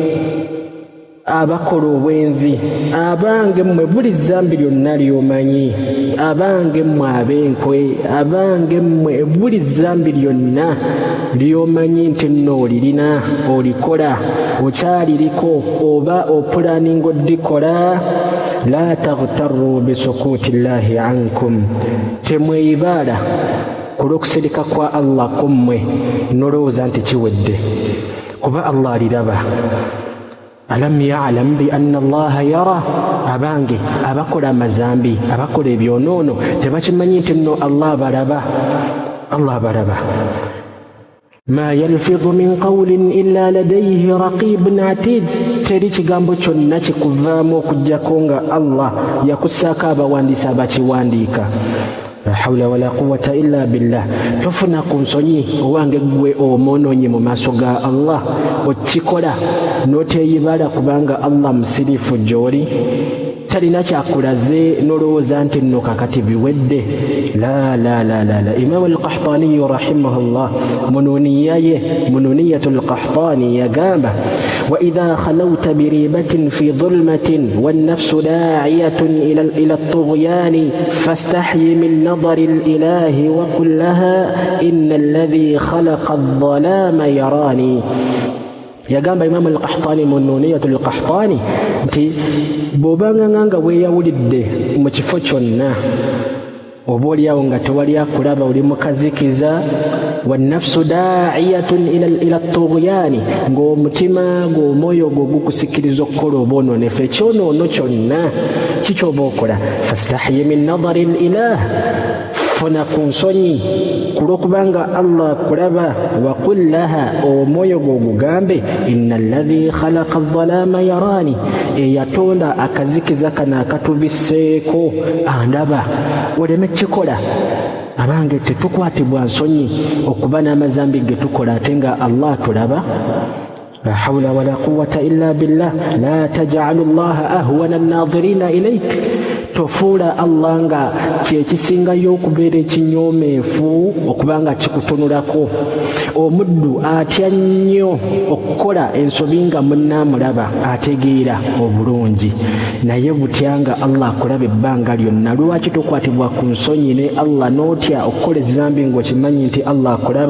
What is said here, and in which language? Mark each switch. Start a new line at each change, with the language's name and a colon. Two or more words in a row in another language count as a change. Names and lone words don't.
Ganda: abakola obwenzi, abange mmwe buli zambi lyonna ly'omanyi, abange mmwe ab'enkwe, abange mmwe buli zambi lyonna ly'omanyi nti nno olirina, olikola, okyaliriko, oba opulaninga oddikola.
Arabic: لا تغتر بسكوت الله عنكم,
Ganda: temweyibaala ku lw'okusirika kwa Allah kummwe nolowooza nti kiwedde, kuba Allah aliraba.
Arabic: ألم يعلم بأن الله يرى,
Ganda: abange abakola amazambi, abakola ebyonoono tebakimanyi nti nno Allah balaba. Allah balaba.
Arabic: ما يلفظ من قول إلا لديه رقيب عتيد,
Ganda: teri kigambo kyonna kikuvaamu okujjako nga Allah yakussaako abawandiisi abakiwandiika.
Arabic: لا حول ولا قوة إلا بالله.
Ganda: Tofuna ku nsonyi owange gwe omwonoonyi mu maaso ga Allah, okikola n'oteeyibala kubanga Allah musirifu gy'oli, talina kyakulaze n'olowooza nti nno kakati biwedde. La.
Arabic: Imam al-Qahtani rahimahullah mununiyatu al-Qahtani yagamba: وإذا خلوت بريبة في ظلمة والنفس داعية إلى الطغيان فاستحي من نظر الإله وقل لها إن الذي خلق الظلام يراني.
Ganda: Yagamba Imam al-Qahtani mununiyatu al-Qahtani nti bw'obanga nga weeyawulidde mu kifo kyonna, oba oliawo nga tewali akulaba, oli mukazikiza,
Arabic: والنفس داعية إلى الطغيان,
Ganda: ng'omutima gw'omwoyo gwo gukusikiriza okukola obwononefu, ekyonoono kyonna kikyoba okola,
Arabic: فاستحي من نظر الإله,
Ganda: funa ku nsonyi ku lw'okubanga Allah akulaba.
Arabic: وقل لها,
Ganda: omwoyo gwo gugambe,
Arabic: إن الذي خلق الظلام يراني,
Ganda: eyatonda akazikiza kano akatubisseeko andaba. Oleme kikola. Abange tetukwatibwa nsonyi okuba n'amazambi ge tukola ate nga Allah tulaba.
Arabic: لا حول ولا قوة إلا بالله. لا تجعل الله أهون الناظرين إليك,
Ganda: tofuula Allah nga kyekisingayo okubeera ekinyoomeefu okubanga kikutunulako. Omuddu atya nnyo okukola ensobi nga munnaamulaba ategeera obulungi, naye butya nga Allah akulaba ebbanga lyonna. Lwaki tokwatibwa ku nsonyi ne Allah n'otya okukola ezambi ng'okimanyi nti Allah akulaba?